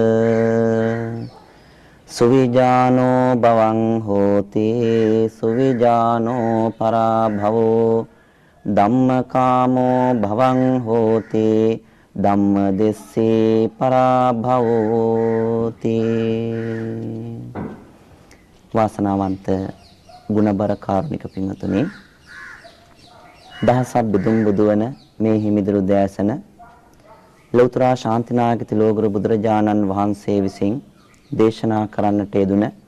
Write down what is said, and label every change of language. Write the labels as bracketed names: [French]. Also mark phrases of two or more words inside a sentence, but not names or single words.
[Pali] සුවිජානෝ භවං හෝති සුවිජානෝ පරාභවෝ ධම්මකාමෝ භවං හෝති ධම්මදෙස්සේ පරාභවෝති. [Sinhala] වාසනාවන්ත ගුණබර කාරුණික පින්වතුනි, දහසක් බුදුන් බුදුවන මේ හිමිදුරු දෑසන ලෞතර ශාන්තිනායක තිලෝගුරු බුදුරජාණන් වහන්සේ විසින් දේශනා කරන්නට යෙදුන